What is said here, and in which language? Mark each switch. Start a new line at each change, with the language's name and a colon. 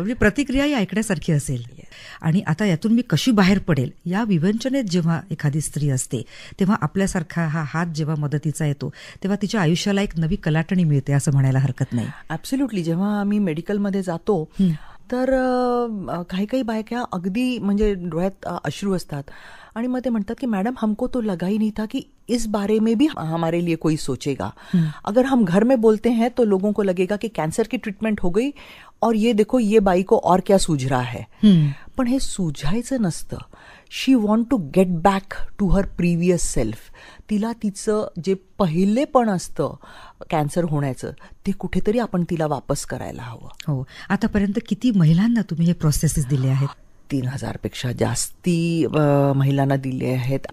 Marathi: म्हणजे प्रतिक्रियाही ऐकण्यासारखी असेल. आणि आता यातून मी कशी बाहेर पडेल या विवंचनेत जेव्हा एखादी स्त्री असते तेव्हा आपल्यासारखा हा हात जेव्हा मदतीचा येतो तेव्हा तिच्या आयुष्याला एक नवी कलाटणी मिळते असं म्हणायला हरकत नाही.
English: Absolutely.
Marathi: जेव्हा आम्ही मेडिकलमध्ये जातो तर काही काही बायका अगदी म्हणजे डोळ्यात अश्रू असतात आणि मग ते म्हणतात की मॅडम
Hindi: हमको तो लगा ही नहीं था कि इस बारे में भी हमारे लिए कोई सोचेगा. अगर हम घर में बोलते हैं तो लोगों को लगेगा कि कैंसर की ट्रीटमेंट हो गई और ये देखो ये बाई को और क्या सूझ रहा है.
Marathi: पण हे सुझायचं नसतं.
English: She want to get back to her previous self.
Marathi: तिला तिचं जे पहिलेपण असतं कॅन्सर होण्याचं ते कुठेतरी आपण तिला वापस करायला हवं. हो. आतापर्यंत किती महिलांना तुम्ही हे प्रोसेसेस दिले आहेत? 3,000 पेक्षा जास्ती महिलांना दिले आहेत.